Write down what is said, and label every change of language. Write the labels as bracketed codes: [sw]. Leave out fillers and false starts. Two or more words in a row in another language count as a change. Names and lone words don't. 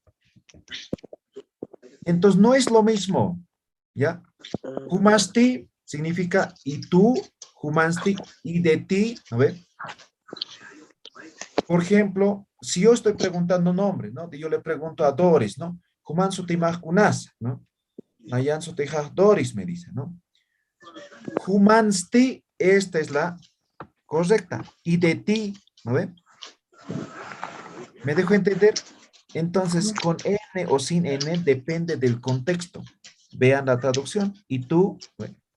[es] Entonces no es lo mismo. ¿Ya? Humasti significa y tú. Humansti y de ti. ¿No ve? Por ejemplo, si yo estoy preguntando nombres, ¿no? Yo le pregunto a Doris, ¿no? [ay] Human sutimaj kunasa, ¿no? Nayan sotejaj Doris [es] me dice, [ay] ¿no? [es] Humansti, esta es la correcta. Y de ti, ¿no ve? ¿Me dejo entender? Entonces, con N o sin N depende del contexto. Vean la traducción. Y tú, bueno.